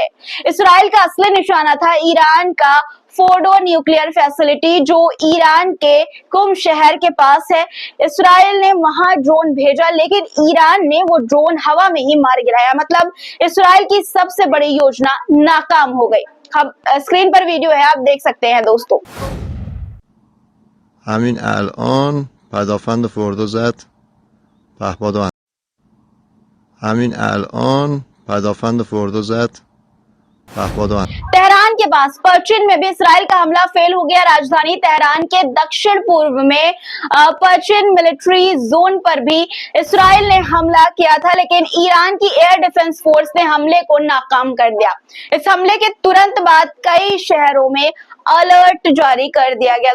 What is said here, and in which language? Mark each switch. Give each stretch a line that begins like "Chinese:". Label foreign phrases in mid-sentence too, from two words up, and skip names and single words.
Hindi: इस्राइल का असली निशाना था ईरान का फोर्डो
English: nuclear facility,
Hindi: जो ईरान के कुम शहर के पास है। इस्राइल ने वहां ड्रोन भेजा, लेकिन ईरान ने वो ड्रोन हवा में ही मार गिराया। मतलब इस्राइल की सबसे बड़ी योजना नाकाम हो गई। अब स्क्रीन पर वीडियो है, आप देख सकते हैं दोस्तों।
Persian: همین الان پدافند فوردو زد پهپادو همین الان پدافند فوردو زد پهپادو
Hindi: तेहरान के पास पर्चिन में भी इसराइल का हमला फेल हो गया। राजधानी तेहरान के दक्षिण पूर्व में पर्चिन
English: military zone
Hindi: पर भी इसराइल ने हमला किया था, लेकिन ईरान की
English: air defense force
Hindi: ने हमले को नाकाम कर दिया। इस हमले के तुरंत बाद कई शहरों में अलर्ट जारी कर दिया गया।